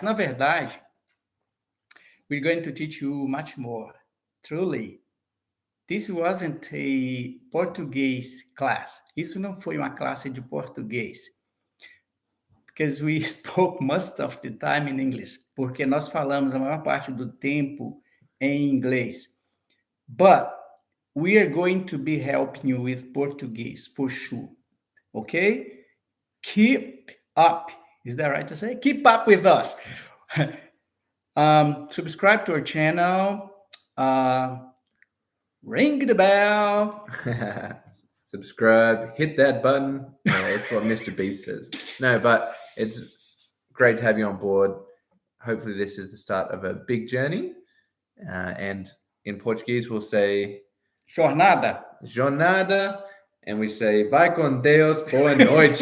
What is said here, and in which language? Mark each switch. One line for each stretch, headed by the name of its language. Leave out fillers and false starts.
Portuguese: Na verdade,
English: we're going to teach you much more. Truly. This wasn't a Portuguese class.
Portuguese: Isso não foi uma classe de português.
English: Because we spoke most of the time in English.
Portuguese: Porque nós falamos a maior parte do tempo em inglês.
English: But we are going to be helping you with Portuguese for sure. Okay? Keep up. Is that right to say? Keep up with us. Subscribe to our channel. Ring the bell. Subscribe, hit that button. That's what Mr. Beast says. No, but it's great to have you on board. Hopefully this is the start of a big journey. And in Portuguese, we'll say
Portuguese: Jornada. jornada,
English: and we say
Portuguese: vai com Deus, boa noite.